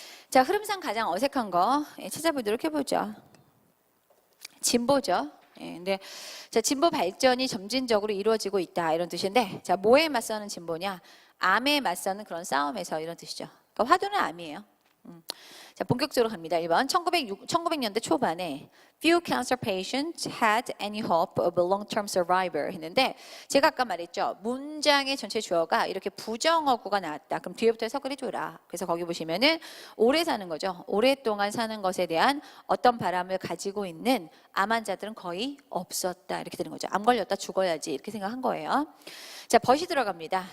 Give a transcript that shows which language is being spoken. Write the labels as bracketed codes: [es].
[ko] 자, 흐름상 가장 어색한 거 찾아보도록 해보죠. 진보죠. 근데 자, 진보 발전이 점진적으로 이루어지고 있다 이런 뜻인데 자, 뭐에 맞서는 진보냐? 암에 맞서는 그런 싸움에서 이런 뜻이죠. 그러니까 화두는 암이에요. 자, 본격적으로 갑니다. 1번. 1900년대 초반에 [en] few cancer patients had any hope of a long-term survivor [ko] 했는데 제가 아까 말했죠. 문장의 전체 주어가 이렇게 부정어구가 나왔다. 그럼 뒤에부터 해석을 해줘라. 그래서 거기 보시면은 오래 사는 거죠. 오랫동안 사는 것에 대한 어떤 바람을 가지고 있는 암 환자들은 거의 없었다. 이렇게 되는 거죠. 암 걸렸다 죽어야지 이렇게 생각한 거예요. 자, 벗이 들어갑니다.